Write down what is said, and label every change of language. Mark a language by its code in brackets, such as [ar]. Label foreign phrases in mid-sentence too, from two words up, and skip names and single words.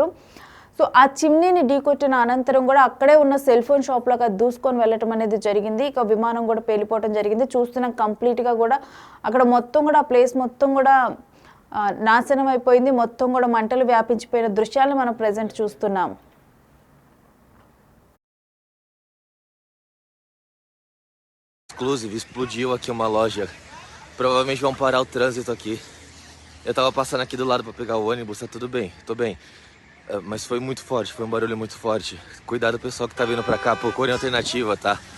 [te] సో ఆ చిమ్నీని ఢీకొట్టిన అనంతరం కూడా అక్కడే ఉన్న [en] cell phone shop [te] అది దూసుకొని వెళ్ళటం అనేది జరిగింది. ఇక విమానం కూడా పేలిపోవడం జరిగింది. చూస్తున్నాం కంప్లీట్గా కూడా అక్కడ మొత్తం కూడా ఆ ప్లేస్ మొత్తం కూడా నాశనం అయిపోయింది. మొత్తం కూడా మంటలు వ్యాపించిపోయిన దృశ్యాలను మనం ప్రజెంట్ చూస్తున్నాం. [pt] Inclusive, explodiu aqui uma loja. Provavelmente vão parar o trânsito aqui. Eu tava passando aqui do lado pra pegar o ônibus, tá tudo bem, tô bem. Mas foi muito forte, foi um barulho muito forte. Cuidado pessoal que tá vindo pra cá, procurem alternativa, tá?